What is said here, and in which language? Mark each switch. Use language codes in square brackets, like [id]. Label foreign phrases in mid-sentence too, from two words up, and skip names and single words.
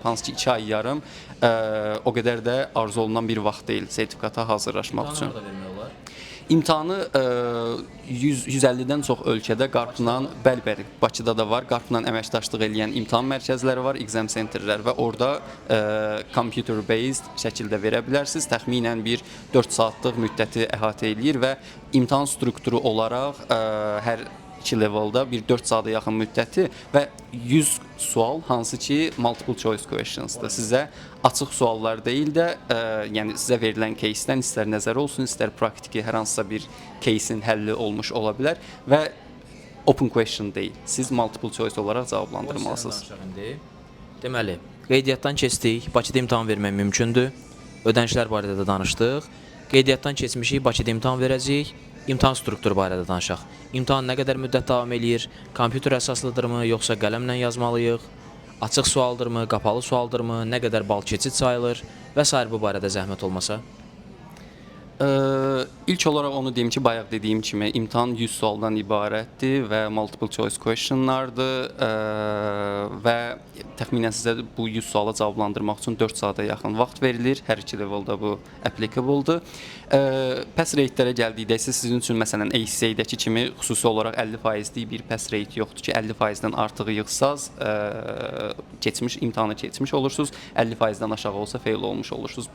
[az] Hansı ki, 2 ay yarım o qədər də arzu olunan bir vaxt deyil sertifikata hazırlaşmaq üçün. İmtahanı 150-dən çox ölkədə QARP-la, bəli, Bakıda da var, QARP-la əməkdaşlıq edən imtahan mərkəzləri var, [en] exam centerlər [az] və orada computer-based şəkildə verə bilərsiniz. Təxminən bir 4 saatlıq müddəti əhatə eləyir və imtahan strukturu olaraq hər iki levelda bir 4 saata yaxın müddəti və 100 sual, hansı ki [en] multiple choice questions'dır. [az] Sizə açıq suallar deyil də, yəni sizə verilən case-dən istər nəzər olsun, istər praktiki hər hansısa bir case-in həlli olmuş ola bilər və [en] open question [az] deyil. Siz [en] multiple choice [az] olaraq cavablandırmalısınız. Deməli, qeydiyyatdan keçdik, Bakıda imtahan vermək mümkündür. Ödənişlər barədə də danışdıq. Qeydiyyatdan keçmişik, Bakıda imtahan verəcəyik. İmtahan strukturu barədə danışaq. İmtahan nə qədər müddət davam eləyir? Kompüter əsaslıdırmı, yoxsa qələmlə yazmalıyıq? Açıq sualdırmı, qapalı sualdırmı? Nə qədər bal keçid sayılır? Və s. bu barədə zəhmət olmasa? İlk olaraq onu deyim ki, bayaq dediyim kimi imtahan 100 sualdan ibarətdir və [en] multiple choice questionlardır [az] və təxminən sizə bu 100 suala cavablandırmaq üçün 4 saata yaxın vaxt verilir. Hər iki leveldə bu applicable-dur. [en] Pass rate-lərə [az] gəldikdə isə sizin üçün məsələn ACA-dəki kimi xüsusi olaraq 50%lik bir [en] pass rate [az] yoxdur ki, 50%-dən artıq yığsaz imtahanı keçmiş olursunuz, 50%-dən aşağı olsa fail olmuş olursunuz.